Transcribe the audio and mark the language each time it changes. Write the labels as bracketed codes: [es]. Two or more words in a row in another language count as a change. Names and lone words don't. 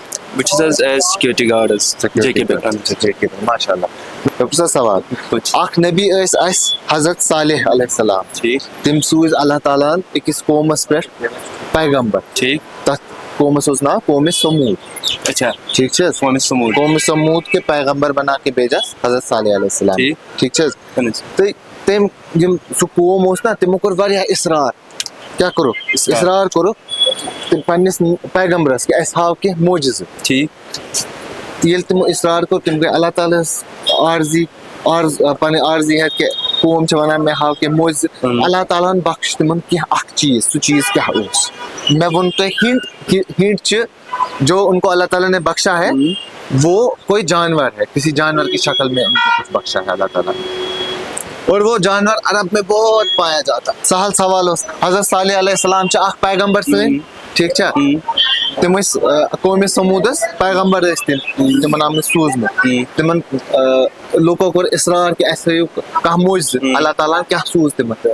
[ks] بہٕ چھُس حظ [en] as security guard [ks] حظ جے کے پٮ۪ٹھ ماشاء اللہ مےٚ پرٛژھا سوال اکھ نبی ٲسۍ اَسہِ حضرت صالح [ar] علیہ السلام [ks] ٹھیٖک تٔمۍ سوٗزۍ اللہ تعالیٰ ہن أکِس قومس پٮ۪ٹھ پیغمبر ٹھیٖک تتھ قومس اوس ناو قومِ سموٗد اچھا ٹھیٖک چھِ حظ [ur] قومِ سموٗد کے پیغمبر بنا کے بھیجا حضرت صالح علیہ السلام [ks] ٹھیٖک چھِ حظ تہٕ تٔمۍ یِم سُہ قوم اوس نا تِمو کوٚر واریاہ اِصرار کیٛاہ کوٚرُکھ اِصرار کوٚرُکھ تہٕ پننِس پیغمبرس کہِ اَسہِ ہاو کینٛہہ موجِزٕ ٹھیٖک ییٚلہِ تِمو اِصرار کوٚر تِم گٔے اللہ تعالیٰ ہس عارضی پنٕنۍ عارضی ہٮ۪تھ کہِ قوم چھِ وَنان مےٚ ہاو کینٛہہ موجِزٕ اللہ تعالیٰ ہن بخش تِمن کینٛہہ اکھ چیٖز سُہ چیٖز کیٛاہ اوس مےٚ ووٚن تۄہہِ ہِنٹ کہِ ہِنٹ چھِ [ur] جو ان کو اللہ تعالیٰ نے بخشا ہے وہ کوئی جانور ہے کسی جانور کی شکل میں ان کو کچھ بخشا ہے اللہ تعالیٰ نے اور وہ جانور عرب میں بہت پایا جاتا [ks] سہل سوال اوس حضرت صالح [ar] علیہ السلام [ks] چھِ اکھ پیغمبر سٲنۍ ٹھیٖک چھا تِم ٲسۍ قومِ سموٗدس پیغمبر ٲسۍ تِم تِمن آو مےٚ سوٗزمُت تِمن لُکو کوٚر اِصرار کہِ اَسہِ ہٲیِو کانٛہہ موجزٕ اللہ تعالیٰ ہن کیٛاہ سوٗز تِمن